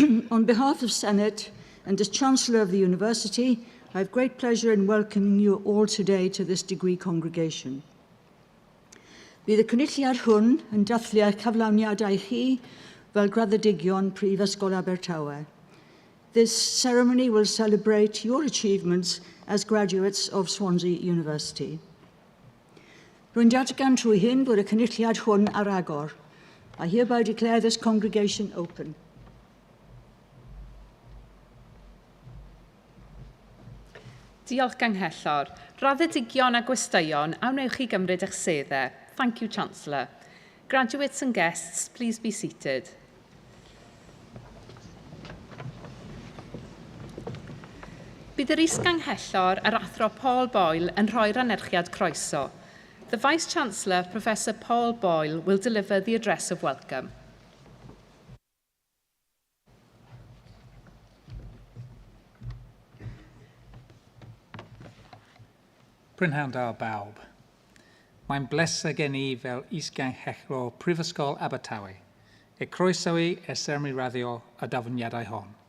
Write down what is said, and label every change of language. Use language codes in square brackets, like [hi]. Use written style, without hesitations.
[en] On behalf of Senate and as Chancellor of the University, I have great pleasure in welcoming you all today to this degree congregation. [cy] Bydd y cynulliad hwn yn dathlu cyflawniadau chi fel graddedigion Prifysgol Abertawe. [en] This ceremony will celebrate your achievements as graduates of Swansea University. [cy] Rwy'n datgan trwy hyn bod y cynulliad hwn ar agor. [en] I hereby declare this congregation open. [cy] Diolch Ganghellor. Raddedigion a gwesteion, awnewch chi gymryd eich seddau. [en] Thank you, Chancellor. Graduates and guests, please be seated. [cy] Bydd yr is-ganghellor yr athro Paul Boyle yn rhoi'r anerchiad croeso. [en] The Vice-Chancellor, Professor Paul Boyle, will deliver the address of welcome. [cy] Prynhawn da bawb. Mae'n bleser gen I fel is-ganghellor Prifysgol Abertawe e croesawu y seremoni raddio a dafyniadau hon.